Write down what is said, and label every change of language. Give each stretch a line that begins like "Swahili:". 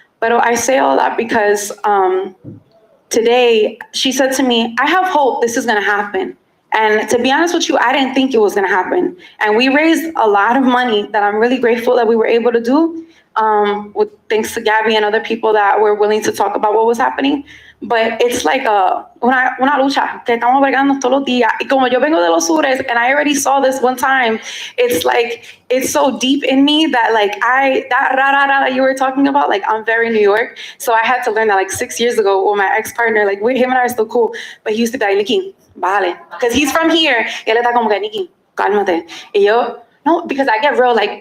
English: But I say all that because today she said to me, I have hope this is going to happen. And to be honest with you, I didn't think it was going to happen. And we raised a lot of money that I'm really grateful that we were able to do, thanks to Gabby and other people that were willing to talk about what was happening. But it's
Spanish: una lucha que estamos bregando todos los días. Y como yo vengo de los sures,
English: and I already saw this one time, it's so deep in me that that ra-ra-ra that you were talking about, I'm very New York. So I had to learn that 6 years ago with my ex-partner, him and I are still cool. But he used to be like, Nikki,
Spanish: bájale.
English: Because he's from here.
Spanish: Y él está como que, Nikki, cálmate. Y yo, no,
English: because I get real